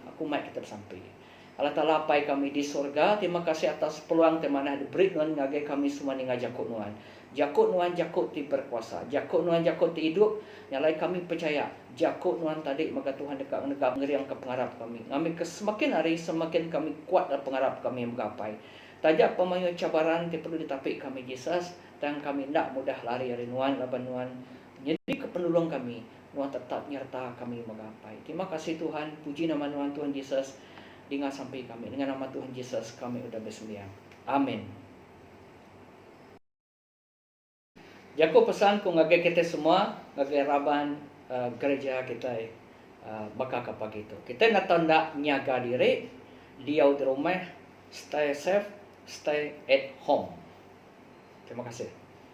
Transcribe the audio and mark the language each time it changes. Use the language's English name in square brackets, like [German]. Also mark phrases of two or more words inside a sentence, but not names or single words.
[Iban] Aku mai kita sampai. Allah Taala pai kami di surga. Terima kasih atas peluang temanah diberi Tuhan ngagai kami semua ni ngajakut Tuhan. Jakut Tuhan jakut ti berkuasa. Jakut Tuhan jakut ti hidup. Nyalai kami percaya jakut Tuhan tadi maka Tuhan dekat menegak ngeriang ke pengharap kami. Kami semakin hari semakin kami kuat dalam pengharap kami menggapai. Tajak pemayu cabaran ti perlu ditapik kami Yesus dan kami nak mudah lari dari Tuhan laban Tuhan. Jadi kepenolong kami Tuhan tetap nyerta kami menggapai. Terima kasih Tuhan. Puji nama Tuhan Yesus. Dengar sampai kami. Dengan nama Tuhan Yesus kami udah bersembahyang. Amin. Jaku pesan ku ngagai kita semua, ngagai raban gereja kita bakal ke pagi itu. Kita nak tanda nyaga diri, diau di rumah, [English] stay safe, stay at home. [Iban] Terima kasih.